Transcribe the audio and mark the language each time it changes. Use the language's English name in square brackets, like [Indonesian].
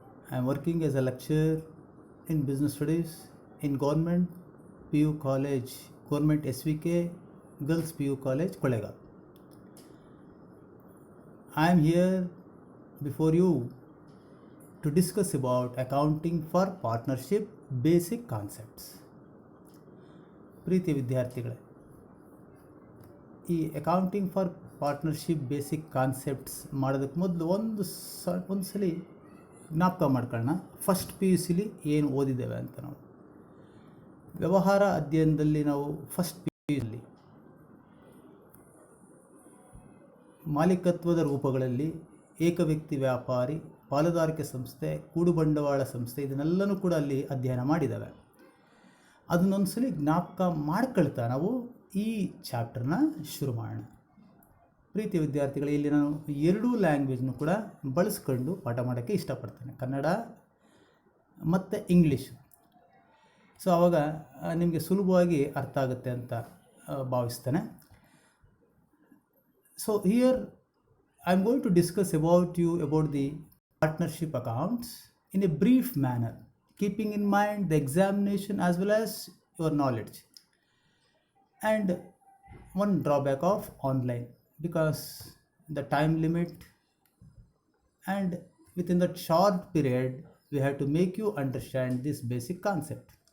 [English] I am working as a lecturer in business studies in government PU College, government SVK Girls PU College, Kollega. I am here before you to discuss about accounting for partnership basic concepts. [Kannada] ಪ್ರೀತಿ ವಿದ್ಯಾರ್ಥಿಗಳೇ, ಈ accounting for partnership basic concepts ಮಾಡೋದಕ್ಕೆ ಮೊದಲು ಒಂದು ಸಲ ಜ್ಞಾಪಕ ಮಾಡ್ಕೊಳ್ಳೋಣ. First P U ಸಿಲಿ ಏನು ಓದಿದ್ದೇವೆ ಅಂತ. ನಾವು ವ್ಯವಹಾರ ಅಧ್ಯಯನದಲ್ಲಿ ನಾವು ಫಸ್ಟ್ ಪಿ ಯು ಸಿಲಿ ಮಾಲೀಕತ್ವದ ರೂಪಗಳಲ್ಲಿ ಏಕವ್ಯಕ್ತಿ ವ್ಯಾಪಾರಿ, ಪಾಲುದಾರಿಕೆ ಸಂಸ್ಥೆ, ಕೂಡು ಬಂಡವಾಳ ಸಂಸ್ಥೆ, ಇದನ್ನೆಲ್ಲನೂ ಕೂಡ ಅಲ್ಲಿ ಅಧ್ಯಯನ ಮಾಡಿದ್ದಾವೆ. ಅದನ್ನೊಂದ್ಸಲಿ ಜ್ಞಾಪಕ ಮಾಡ್ಕೊಳ್ತಾ ನಾವು ಈ ಚಾಪ್ಟರ್ನ ಶುರು ಮಾಡೋಣ. ಪ್ರೀತಿ ವಿದ್ಯಾರ್ಥಿಗಳು, ಇಲ್ಲಿ ನಾನು ಎರಡೂ ಲ್ಯಾಂಗ್ವೇಜ್ನು ಕೂಡ ಬಳಸ್ಕೊಂಡು ಪಾಠ ಮಾಡೋಕ್ಕೆ ಇಷ್ಟಪಡ್ತೇನೆ, ಕನ್ನಡ ಮತ್ತು ಇಂಗ್ಲೀಷು. ಸೊ ಆವಾಗ ನಿಮಗೆ ಸುಲಭವಾಗಿ ಅರ್ಥ ಆಗುತ್ತೆ ಅಂತ ಭಾವಿಸ್ತೇನೆ. [English] So here I am going to discuss about the partnership accounts in a brief manner, keeping in mind the examination as well as your knowledge. And one drawback of online, because the time limit, and within that short period we have to make you understand this basic concept.